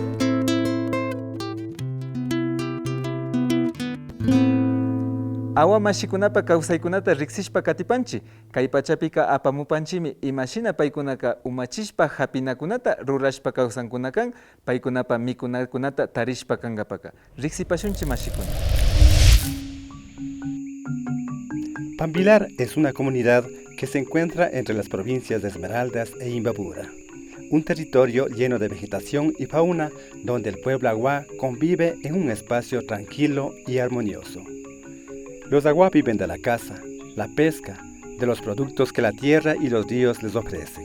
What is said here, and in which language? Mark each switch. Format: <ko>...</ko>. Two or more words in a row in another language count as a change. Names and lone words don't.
<qu>Awa mashikunapa kawsaykunata riksishpa katipanchi, kay pachapika apamupanchimi imashina paykunaka umachishpa hapinakunata rurashpa kawsankunakan, paykunapa mikunakunata tarishpa kankapaka. Riksipashunchi mashikuna.</qu> <es>Pampilar es una comunidad que se encuentra entre las provincias de Esmeraldas e Imbabura, un territorio lleno de vegetación y fauna donde el pueblo aguá convive en un espacio tranquilo y armonioso. Los aguá viven de la caza, la pesca, de los productos que la tierra y los ríos les ofrecen.</es>